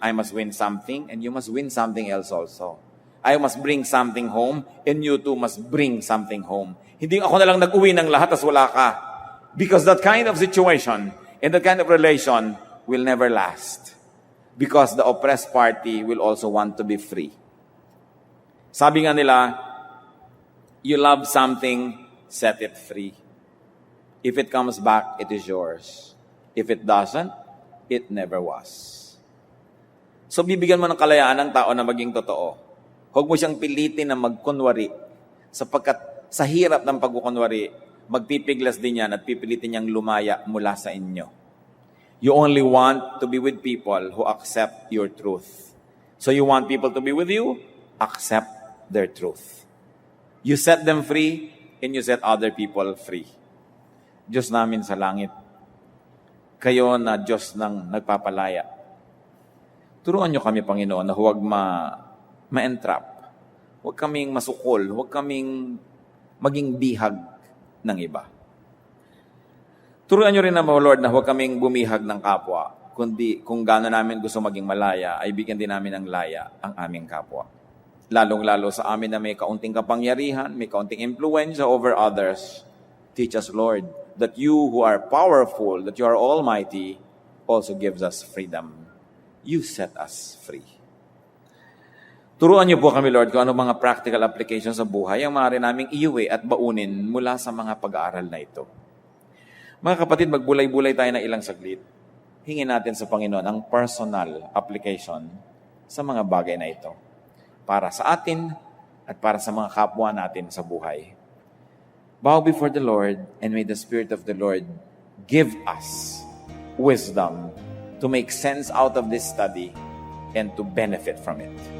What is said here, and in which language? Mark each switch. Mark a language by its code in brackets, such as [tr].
[en] I must win something and you must win something else also. I must bring something home and you too must bring something home. [tl] Hindi ako na lang nag-uwi ng lahat tas wala ka. [en] Because that kind of situation and that kind of relation will never last. Because the oppressed party will also want to be free. [tl] Sabi nga nila, [en] you love something, set it free. If it comes back, it is yours. If it doesn't, it never was. [tl] So bibigyan mo ng kalayaan ng tao na maging totoo. Huwag mo siyang pilitin na magkunwari sapagkat sa hirap ng pagkukunwari, magpipiglas din yan at pipilitin niyang lumaya mula sa inyo. [en] You only want to be with people who accept your truth. So you want people to be with you? Accept their truth. You set them free and you set other people free. [tl] Diyos namin sa langit, kayo na Diyos ng nagpapalaya. Turuan niyo kami, Panginoon, na huwag ma-entrap. Huwag kaming masukol. Huwag kaming maging bihag ng iba. Turuan niyo rin naman, Lord, na huwag kaming bumihag ng kapwa. Kundi kung gaano namin gusto maging malaya, ay bigyan din namin ng laya ang aming kapwa. Lalong-lalo sa amin na may kaunting kapangyarihan, may kaunting influensya over others. [en] Teach us, Lord, that you who are powerful, that you are almighty, also gives us freedom. You set us free. [tl] Turuan niyo po kami, Lord, kung ano mga practical applications sa buhay ang maaari naming iuwi at baunin mula sa mga pag-aaral na ito. Mga kapatid, magbulay-bulay tayo na ilang saglit. Hingin natin sa Panginoon ang personal application sa mga bagay na ito para sa atin at para sa mga kapwa natin sa buhay. [en] Bow before the Lord and may the Spirit of the Lord give us wisdom to make sense out of this study and to benefit from it.